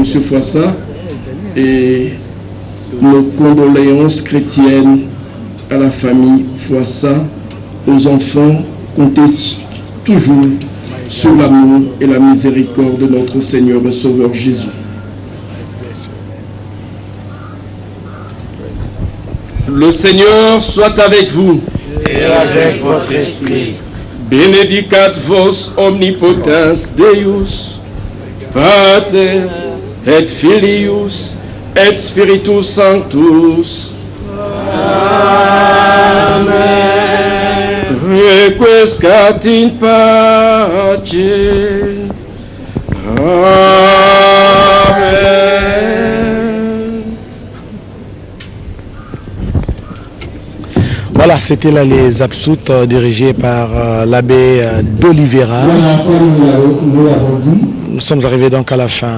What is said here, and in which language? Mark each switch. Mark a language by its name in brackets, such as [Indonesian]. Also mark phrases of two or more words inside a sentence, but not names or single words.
[French] Fouassa et nos condoléances chrétiennes à la famille Fouassa, aux enfants, comptez toujours sur l'amour et la miséricorde de notre Seigneur et Sauveur Jésus. Le Seigneur soit avec vous. Et avec votre esprit. [Latin] Benedicat vos omnipotens Deus, Pater et Filius et Spiritus Sanctus. Amen. Requiescat in pace. Amen. [French] Voilà, c'était là les absoutes dirigés par l'abbé d'Olivera. Nous sommes arrivés donc à la fin.